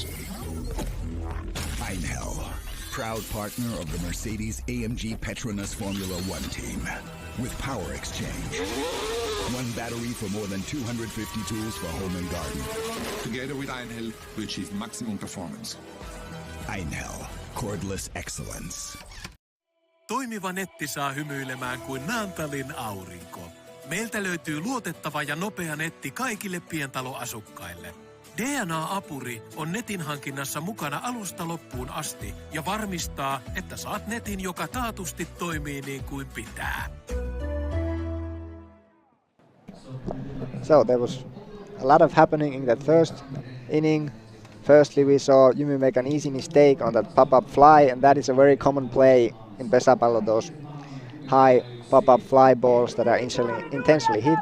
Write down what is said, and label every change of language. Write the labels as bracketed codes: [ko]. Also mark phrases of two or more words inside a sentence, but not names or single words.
[en] Einhell, proud partner of the Mercedes-AMG Petronas Formula One team. With Power Exchange. One battery for more than 250 tools for home and garden. Together with Einhell, we achieve maximum performance. Einhell, cordless excellence. [fi] Toimiva netti saa hymyilemään kuin Naantalin aurinko. Meiltä löytyy luotettava ja nopea netti kaikille pientaloasukkaille. DNA-apuri on netin hankinnassa mukana alusta loppuun asti ja varmistaa, että saat netin, joka taatusti toimii niin kuin pitää. [en] So there was a lot of happening in that first inning. Firstly, we saw Jymy make an easy mistake on that pop-up fly, and that is a very common play in pesäpallo, those high pop-up fly balls that are intentionally hit.